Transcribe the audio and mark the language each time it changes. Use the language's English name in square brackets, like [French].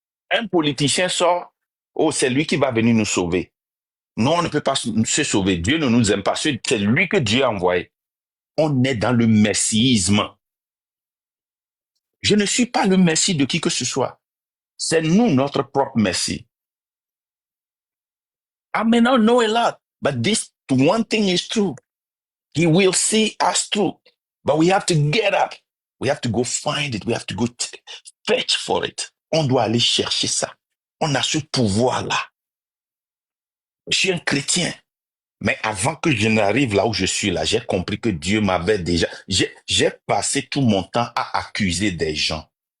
[French] Un politicien sort, oh, c'est lui qui va venir nous sauver. Non, on ne peut pas se sauver. Dieu ne nous aime pas. C'est lui que Dieu a envoyé. On est dans le messiisme. Je ne suis pas le messie de qui que ce soit. C'est nous, notre propre messie. [English] I may not know a lot, but this one thing is true. He will see us through. But we have to get up. We have to go find it. We have to go fetch for it. [French] On doit aller chercher ça. On a ce pouvoir-là. Je suis un chrétien. Mais avant que je n'arrive là où je suis là, j'ai compris que Dieu m'avait déjà... J'ai passé tout mon temps à accuser des gens.